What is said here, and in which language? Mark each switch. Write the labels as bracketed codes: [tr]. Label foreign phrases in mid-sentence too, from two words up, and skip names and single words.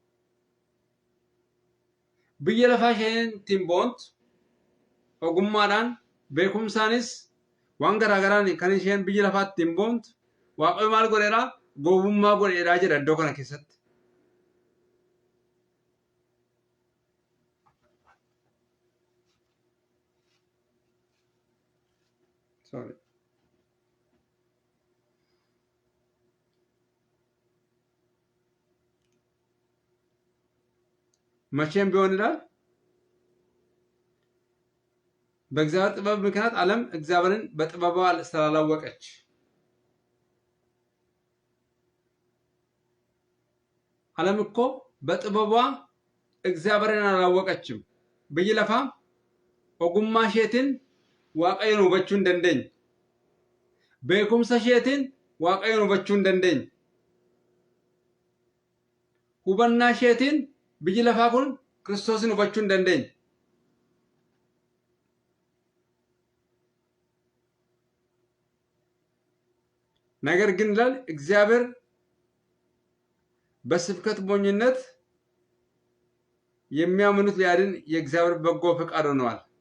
[om] Biyya lafaa isheen ittiin boontu ogummaadhaan beekumsaanis waan garaagaraan kan isheen biyya lafaa ittiin boontu Waaqayyo maal godheera? Gowwummaa godheeraa jedha iddoo kana keessatti. Sorry. [am] መቼም ቢሆን ይላል በእግዚአብሔር ጥበብ ምክንያት ዓለም እግዚአብሔርን በጥበቧ ስላላወቀች ዓለም እኮ በጥበቧ እግዚአብሔርን አላወቀችም። [om] biyya lafaa ogummaa isheetiin Waaqayyoon hubachuu hin dandeenye. Beekumsa isheetiin Waaqayyoon hubachuu hin dandeenye. Hubannaa isheetiin biyyi lafaa kun Kiristoosin hubachuu hin dandeenye. [am] ነገር ግን ይላል እግዚአብሔር በስብከት ሞኝነት የሚያምኑት ሊያድን የእግዚአብሔር በጎ ፈቃድ ሆነዋል።